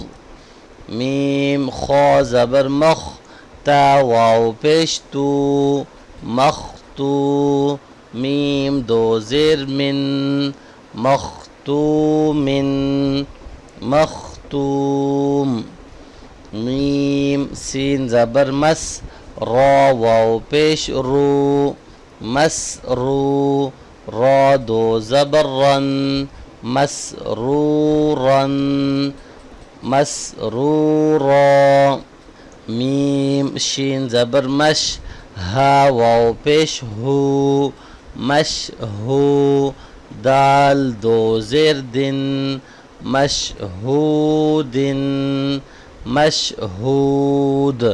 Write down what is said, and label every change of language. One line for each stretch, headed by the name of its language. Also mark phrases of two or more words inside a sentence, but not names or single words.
Urdu: میم خا زبر مخ، تا واؤ پیش تو، مختو. میم دو زیر مِن، مختومِن، مختوم. میم سین زبر مس، را واؤ پیش رو، مسرو. را دو زبر رَن، مسرورَن، مسرورا. میم شین زبر مش، ہا واؤ پیش ہو، مشہو. دال دو زیر دِن، مشہودِن، مشہود.